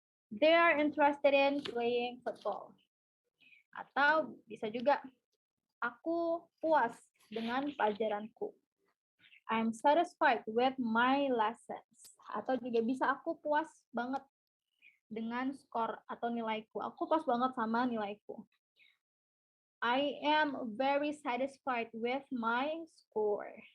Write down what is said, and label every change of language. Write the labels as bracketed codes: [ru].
[en] They are interested in playing football. [id] Atau bisa juga, aku puas dengan pelajaranku. [en] I'm satisfied with my lessons. [id] Atau juga bisa, aku puas banget dengan skor atau nilaiku. Aku puas banget sama nilaiku. [en] I am very satisfied with my score.